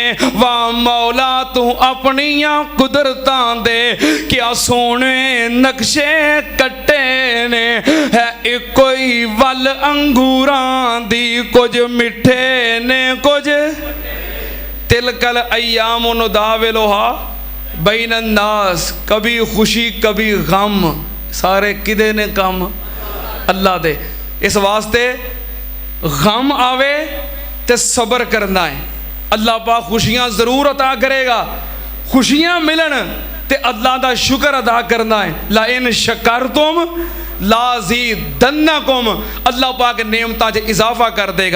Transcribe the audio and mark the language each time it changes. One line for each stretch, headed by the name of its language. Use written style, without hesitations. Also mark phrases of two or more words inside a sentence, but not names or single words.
Punjabi: واہ مولا توں اپنیاں قدرتاں دے، کیا سوہنے نقشے کٹے نے. ہے اکو ہی ول انگوراں دی، کجھ مٹھے نے کجھ.
Arabic: تلك الأيام نداولها بين الناس,
Punjabi: کبھی خوشی کبھی غم، سارے کیدے نے کم اللہ دے. اس واسطے غم آوے تے صبر کرنا ہے، اللہ پاک خوشیاں ضرور عطا کرے گا. خوشیاں ملن تے اللہ دا شکر ادا کرنا ہے.
Arabic: لئن شكرتم لأزيدنكم,
Punjabi: اللہ پاک نعمتاں چ اضافہ کر دے گا.